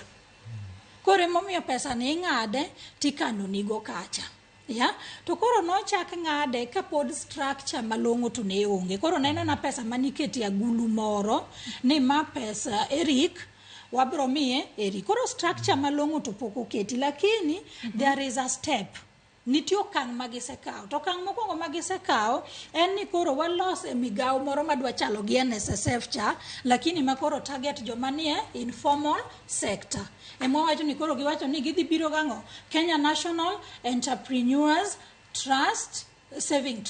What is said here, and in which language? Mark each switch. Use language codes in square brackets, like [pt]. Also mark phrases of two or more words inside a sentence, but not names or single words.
[luo] Koro emomiyo pesa ni ing'ade tikano nigo kacha. Ya, to koro nochak ng'ade ka pod structure malong'o to ne onge. Koro neno na pesa maniketi agulu moro ni ma pesa Eric wabro miye Eric. Koro structure malong'o to pok oketi, lakini [en] there is a step. [luo] Nitie okang' magisekao. To okang' mokwongo magisekao en ni koro walos e migao moro madwa chalo gi NSSF cha, lakini makoro target joma nie [en] informal sector. [luo] Emo wacho ni koro giwacho ni gidhi biro gang'o Kenya National Entrepreneurs Trust Saving Trust.